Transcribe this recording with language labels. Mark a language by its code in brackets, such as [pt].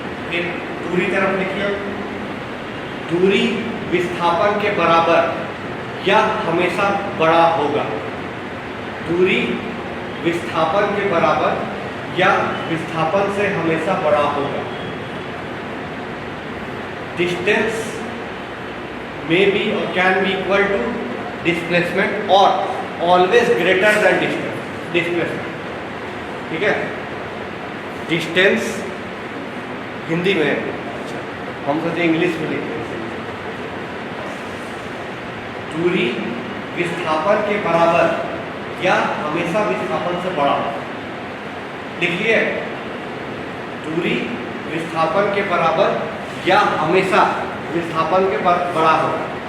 [hi] फिर दूरी तरफ लिखिए, दूरी विस्थापन के बराबर या हमेशा बड़ा होगा। दूरी विस्थापन के बराबर या विस्थापन से हमेशा बड़ा होगा। [en] Distance may be or can be equal to displacement or always greater than displacement। [hi] ठीक है। डिस्टेंस हिंदी में, अच्छा हम सोचे इंग्लिश में लिखते हैं। दूरी विस्थापन के बराबर या हमेशा विस्थापन से बड़ा। लिखिए, दूरी विस्थापन के बराबर या हमेशा विस्थापन के बड़ा होगा।